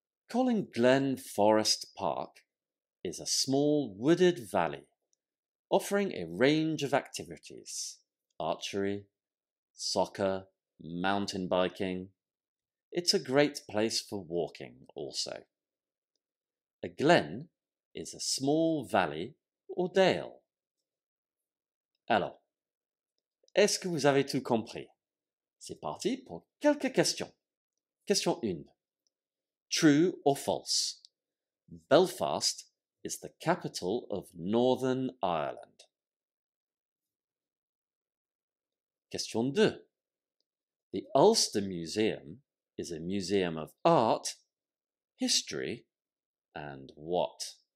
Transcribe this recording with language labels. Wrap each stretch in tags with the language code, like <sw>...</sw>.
<en>Glen Forest Park is a small wooded valley offering a range of activities: archery, soccer, mountain biking. It's a great place for walking also. A glen is a small valley or dale.</en> <fr>Alors, est-ce que vous avez tout compris? C'est parti pour quelques questions.</fr> <en>Question 1. True or false? Belfast is the capital of Northern Ireland. Question 2. The Ulster Museum is a museum of art, history, and what?</en>